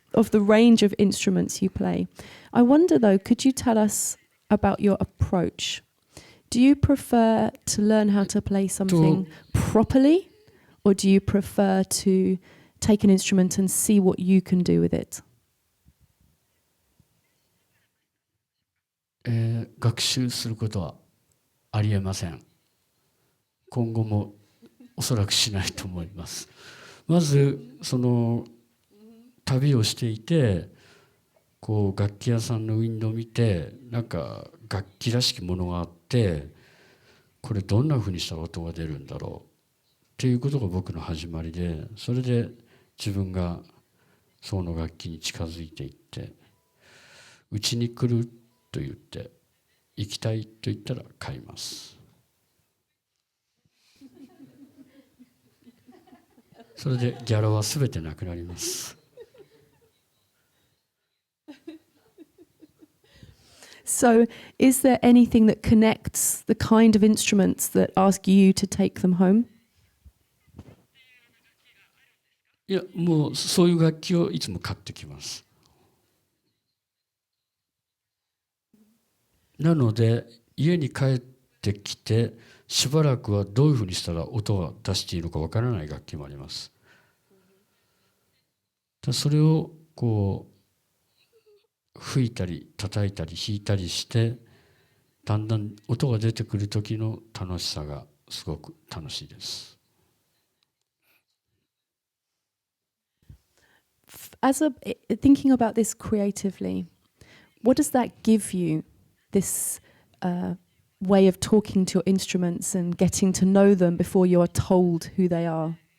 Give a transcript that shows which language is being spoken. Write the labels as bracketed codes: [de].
[en] of the range of instruments you play. I wonder though, could you tell us about your approach? Do you prefer to learn how to play something properly, or do you prefer to take an instrument and see what you can do with it? [ja] 学習することはありえません。今後もおそらくしないと思います。まずその旅をしていてこう楽器屋さんのウィンドウを見てなんか楽器らしきものがあって、これどんなふうにしたら音が出るんだろうっていうことが僕の始まりで、それで自分がその楽器に近づいていって、うちに来ると言って行きたいと言ったら買います。それでギャラは全てなくなります。 [en] So, is there anything that connects the kind of instruments that ask you to take them home? [ja] いや、もうそういう楽器をいつも買ってきます。なので家に帰ってきてしばらくはどういうふうにしたら音が出していいのかわからない楽器もあります。それをこう吹いたり叩いたり弾いたりしてだんだん音が出てくる時の楽しさがすごく楽しいです。 [en] Thinking about this creatively, what does that give you? This way of talking to your instruments and getting to know them before you are told who they are.